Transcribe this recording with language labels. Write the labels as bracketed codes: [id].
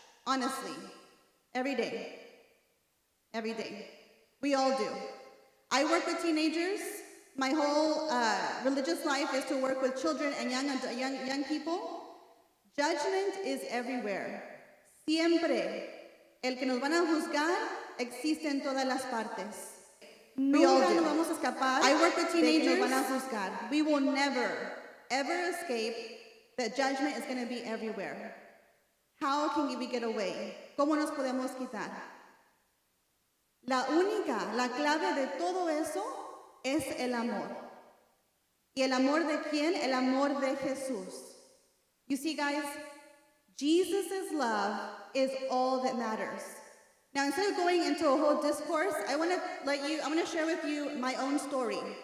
[en] Honestly, every day. Every day. We all do. I work with teenagers. My whole religious life is to work with children and young people. Judgment is everywhere. [es] Siempre. El que nos van a juzgar existe en todas las partes. [en] We all do. [es] Nos vamos a escapar. [en] I work with teenagers. [es] Nos van a juzgar. [en] We will never, ever escape that judgment is going to be everywhere. How can we get away? [es] ¿Cómo nos podemos quitar? La clave de todo eso es el amor. ¿Y el amor de quién? El amor de Jesús. [en] You see, guys, Jesus' love is all that matters. Now, instead of going into a whole discourse, I want to share with you my own story.